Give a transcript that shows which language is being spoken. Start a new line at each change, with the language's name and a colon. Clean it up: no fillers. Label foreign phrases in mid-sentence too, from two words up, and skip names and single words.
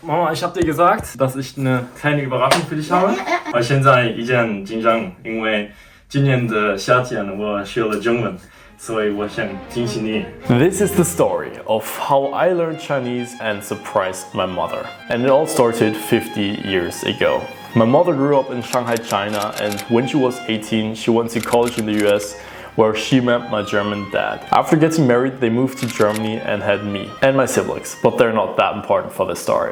German: Mama, ich habe dir gesagt, dass ich eine kleine Überraschung für dich habe.
Chinese: Aber 现在一件很紧张，因为今年的夏天我学了中文，所以我想惊喜你。
English: This is the story of how I learned Chinese and surprised my mother. And it all started 50 years ago. My mother grew up in Shanghai, China, and when she was 18, she went to college in the US, where she met my German dad. After getting married, they moved to Germany and had me and my siblings, but they're not that important for this story.